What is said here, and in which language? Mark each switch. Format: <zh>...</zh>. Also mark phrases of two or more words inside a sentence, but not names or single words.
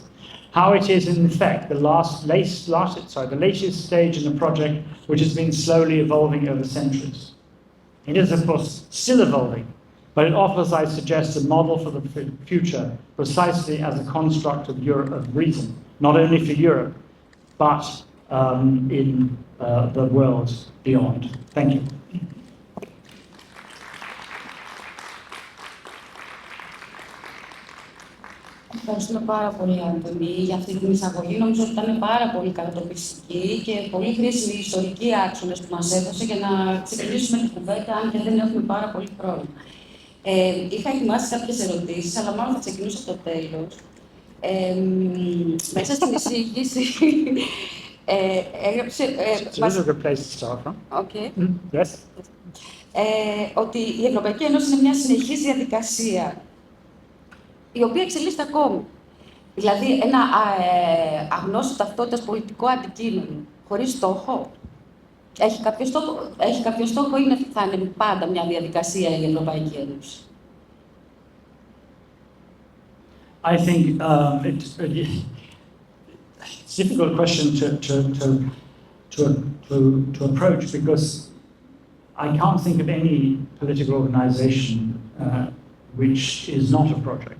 <en>How it is, in effect, the latest stage in a project which has been slowly evolving over centuries. It is, of course, still evolving, but it offers, I suggest, a model for the future, precisely as a construct of reason, not only for Europe, but in the world beyond. Thank you.</en> <el>Ευχαριστούμε πάρα πολύ, Άντονι, για αυτή την εισαγωγή. Νομίζω ότι ήταν πάρα πολύ κατατοπιστική και πολύ χρήσιμοι ιστορικοί άξονες που μας έδωσε για να ξεκινήσουμε την κουβέντα, αν και δεν έχουμε πάρα πολύ χρόνο. Είχα ετοιμάσει κάποιες ερωτήσεις, αλλά μάλλον θα ξεκινήσω από το τέλος. Μέσα στην εισήγηση έγραψε...</el> <en>So this is a good place to start from. Okay. Yes.</en> <el>Ότι η Ευρωπαϊκή Ένωση είναι μια συνεχής διαδικασία, η οποία εξελίσσεται ακόμη. Δηλαδή, ένα αγνώστο ταυτότητας πολιτικό αντικείμενο, χωρίς στόχο. Έχει κάποιο στόχο ή θα είναι πάντα μια διαδικασία η Ευρωπαϊκή Ένωση?</el> <en>I think it's a difficult question to approach, because I can't think of any political organization which is not a project.</en>